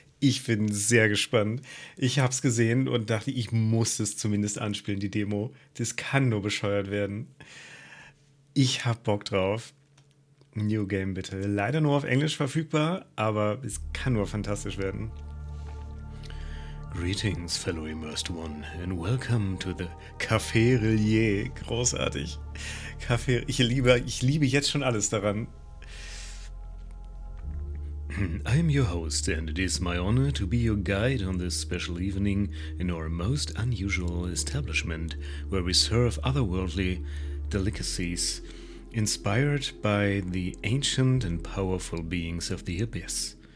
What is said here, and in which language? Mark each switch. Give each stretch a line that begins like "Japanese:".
German: Ich bin sehr gespannt. Ich habe es gesehen und dachte, ich muss es zumindest anspielen, die Demo. Das kann nur bescheuert werden. Ich hab Bock drauf. New Game bitte. Leider nur auf Englisch verfügbar, aber es kann nur fantastisch werden.
English: Greetings, fellow immersed one, and welcome to the Café Relier.
German: Großartig. Café, ich liebe jetzt schon alles daran.
English: I am your host, and it is my honor to be your guide on this special evening in our most unusual establishment, where we serve otherworldly delicacies inspired by the ancient and powerful beings of the abyss.